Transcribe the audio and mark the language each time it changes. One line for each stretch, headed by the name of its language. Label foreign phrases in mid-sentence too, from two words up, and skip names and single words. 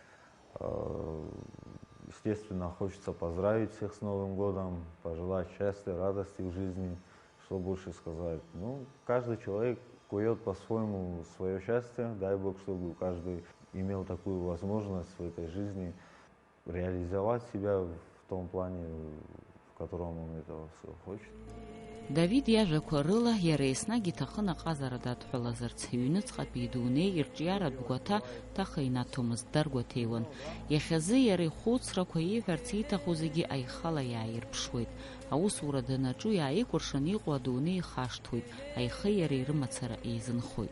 Russian: Естественно, хочется поздравить всех с Новым годом, пожелать счастья, радости в жизни, что больше сказать. Ну, каждый человек кует по-своему свое счастье. Дай Бог, чтобы каждый имел такую возможность в этой жизни реализовать себя в том плане, в котором он этого всего хочет.
Abkhazian: Давид иажәақәа рыла иара еснагь иҭахын аҟазара дадҳәалазарц, иҩнуҵҟатәи идунеи ирҿиаратә гәаҭа ҭаха инаҭомызт, даргәаҭеиуан. Иахьазы иара ихәыцрақәа ииҳәарц ииҭаху зегьы аихала иааирԥшуеит. Аусура данаҿу иааикәыршан иҟоу адунеи ихашҭуеит, аихеи иареи рымацара еизынхоит.